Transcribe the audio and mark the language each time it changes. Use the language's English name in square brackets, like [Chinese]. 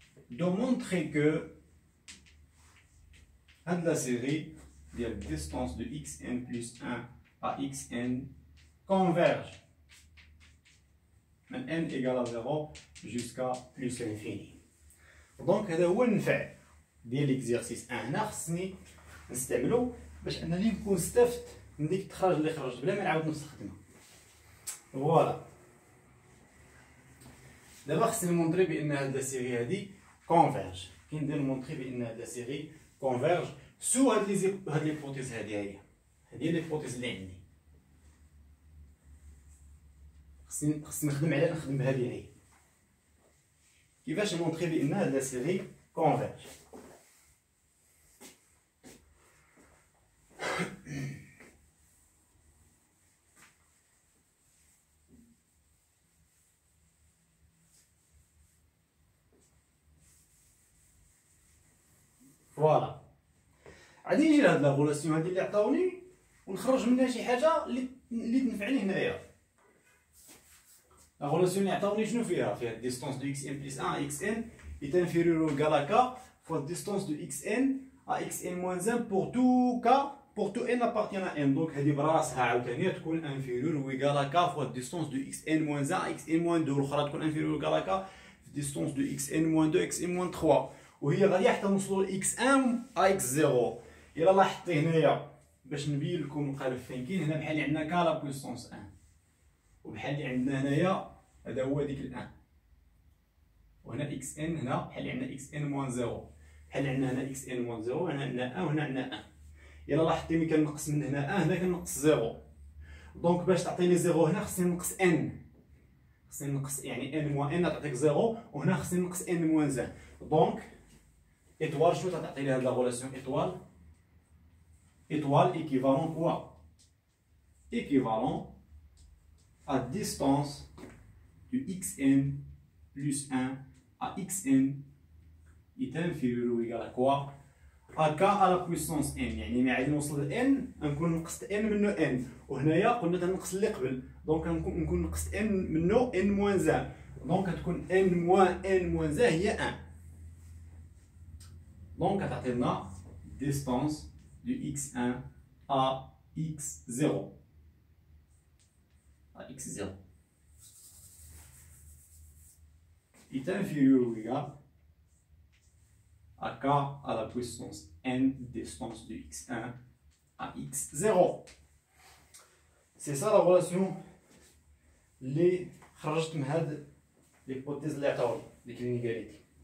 [French] de montrer que de la série de la distance de xn plus 1 à xn converge من n égale à 0 jusqu'à plus l'infini. [Arabic] Donc هذا هو النفع ديال l'exercice 1. هنا خصني نستعملو باش انني نكون استفدت من ديك التخرج اللي خرجت بلا ما نعاود نستخدمها. فوالا دابا خصني نمونطري بان هاد لا سيري هادي كونفيرج. كي ندير نمونطري بان هاد لا سيري كونفيرج سو هاد ليبوتيز هادي هي ليبوتيز اللي عندي. خصني نخدم بهادي هي. كيفاش نمونطري بان هاد لا سيري كونفيرج. فوالا غادي نجي لهاد لا غولاسيون هادي اللي عطاوني ونخرج منها شي حاجه اللي تنفعني هنايا. [French] لا غولاسيون [Arabic] اللي عطاوني شنو فيها [French] ديستونس دو xn بلس 1 à xn est inférieur ou égal à k fois distance de xn à xn moins 1 pour tout k pour tout n appartient à n. donc [Arabic] هادي براسها عاوتاني تكون [French] inférieur ou égal à k fois distance de xn moins 1 à xn moins 2 [Arabic] والاخرى تكون [French] inférieur ou égal à k distance de xn moins 2 xn moins 3 [Arabic] وهي غادي حتى نوصلوا ل [French] x1 à x0. [Arabic] الا لاحظتي هنايا باش نبين لكم القالب فين كاين هنا بحال اللي عندنا ك لا بويسونس 1 وبحال اللي عندنا هنايا هذا هو ديك ال1 وهنا xn هنا بحال اللي عندنا xn موان 0 بحال اللي عندنا هنا xn موان 0 وهنا عندنا 1 وهنا عندنا 1. الا لاحظتي ملي كنقص من هنا 1 هنا كنقص 0 دونك باش تعطيني 0 هنا خصني نقص n. خصني نقص يعني n موان n تعطيك 0 وهنا خصني نقص n موان 1. [French] دونك étoile [Arabic] شنو تعطي لي هاد [French] لا غولاسيون étoile équivalent quoi équivalent à distance de xn plus 1 à xn est inférieur ou égal à quoi à k à la puissance n. [Arabic] يعني ملي غادي نوصل ل n غنكون نقصت n منو n وهنايا قلنا تنقص اللي قبل دونك نكون نقصت n منو n موان 1 دونك غتكون n موان n موان 1 هي 1. [French] Donc, à partir de là, distance de x1 à x0. À x0 est inférieur ou égal à k à la puissance n distance de x1 à x0. C'est ça la relation [Arabic] اللي خرجت من هاد [French] l'hypothèse [Arabic] اللي عطاولي ديك [French] l'inégalité.